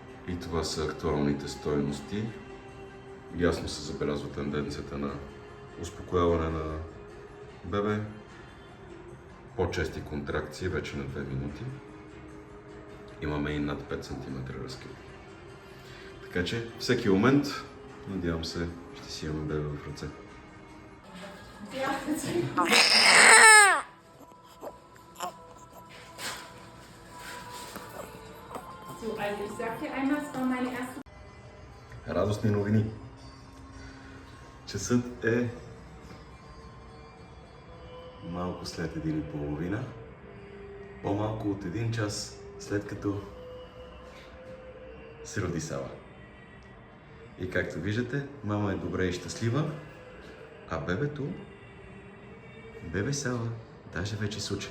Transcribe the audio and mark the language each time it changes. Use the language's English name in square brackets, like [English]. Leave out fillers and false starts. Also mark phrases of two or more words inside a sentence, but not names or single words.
[Bulgarian] И това са актуалните стойности. Ясно се забелязва тенденцията на успокояване на бебе. По-чести контракции, вече на 2 минути. Имаме и над 5 см разкрит. Така че всеки момент, надявам се, ще си имаме бебе в ръце. [German] So, also ich sag dir einmal, es war meine erste. [Bulgarian] Радостни новини. Часът е малко след 1:30. По-малко от 1 час след като се роди Сава. И както виждате, мама е добре и щастлива, а бебе Сава, даже вече се учи.